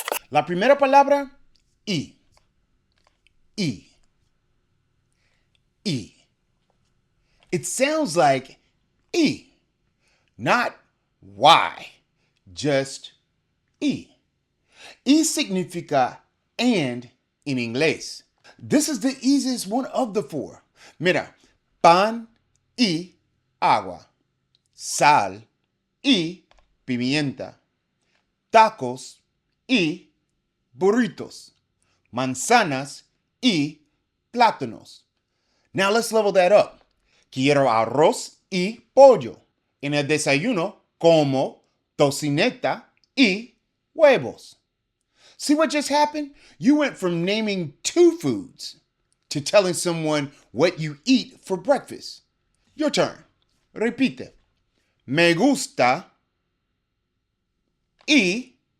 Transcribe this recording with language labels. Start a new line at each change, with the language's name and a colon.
Spanish: La primera palabra, y. Y. Y.
English: It sounds like E, not Y, just E.
Spanish: E significa and in inglés.
English: This is the easiest one of the 4.
Spanish: Mira, pan y agua, sal y pimienta, tacos y burritos, manzanas y plátanos.
English: Now let's level that up.
Spanish: Quiero arroz y pollo. En el desayuno como tocineta y huevos.
English: See what just happened? You went from naming 2 foods to telling someone what you eat for breakfast. Your turn.
Spanish: Repite. Me gusta y...